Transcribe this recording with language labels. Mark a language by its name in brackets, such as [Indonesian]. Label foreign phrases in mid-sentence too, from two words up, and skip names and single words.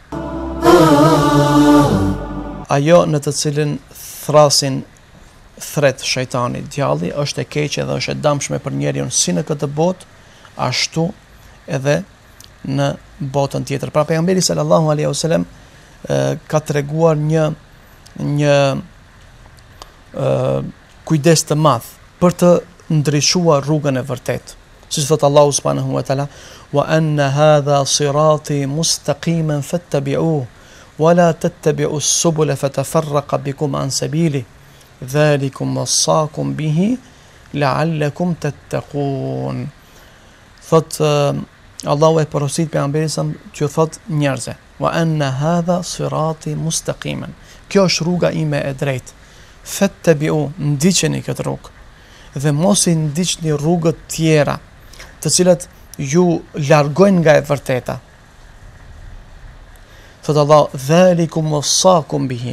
[Albanian] Ajo në të cilën thrasin thret shejtani, djalli, është e keqe dhe është e dëmshme për njeriu si në këtë botë, ashtu edhe në botën tjetër. Pra pejgamberi [Arabic] صلى الله عليه وسلم [Albanian] ka treguar një kujdes të madh për të ndryshuar rrugën e vërtetë. Siç thot [Arabic] الله سبحانه وتعالى وأن هذا صراطي مستقيما فاتبعوه ولا تتبعوا السبل فتفرق بكم عن سبيله. ذلكم وصاكم به لعلكم تتقون." [Albanian] Thot Allahu e porosit pejgamberin që thot njerëzve: [Arabic] "وأن هذا صراطي مستقيما." [Albanian] Kjo është rruga ime e drejtë. Fattabi'u, ndiqeni këtë rrugë dhe mos i ndiqni rrugët tjera, të cilat ju largojnë nga e vërteta. [Arabic] Thot Allah: "ذلكم وصاكم به."